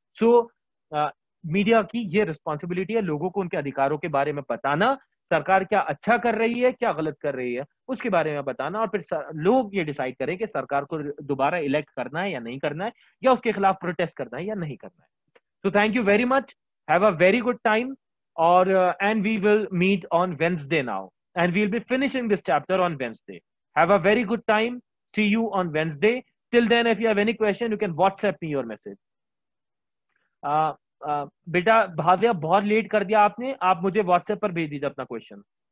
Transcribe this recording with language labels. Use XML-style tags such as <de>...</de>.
<hi>सो media की ये responsibility है लोगों को उनके अधिकारों के बारे में बताना, सरकार क्या अच्छा कर रही है क्या गलत कर रही है उसके बारे में बताना, और फिर लोग ये डिसाइड करें कि सरकार को दोबारा इलेक्ट करना है या नहीं करना है, या उसके खिलाफ प्रोटेस्ट करना है या नहीं करना है।</hi> <en>So thank you very much. Have a very good time. Or and we will meet on Wednesday now, and we'll be finishing this chapter on Wednesday. Have a very good time. See you on Wednesday. Till then, if you have any question, you can WhatsApp me your message.</en> <hi>बेटा भाव्या, बहुत late कर दिया आपने, आप मुझे WhatsApp पर भेज दीजिए अपना क्वेश्चन।</hi>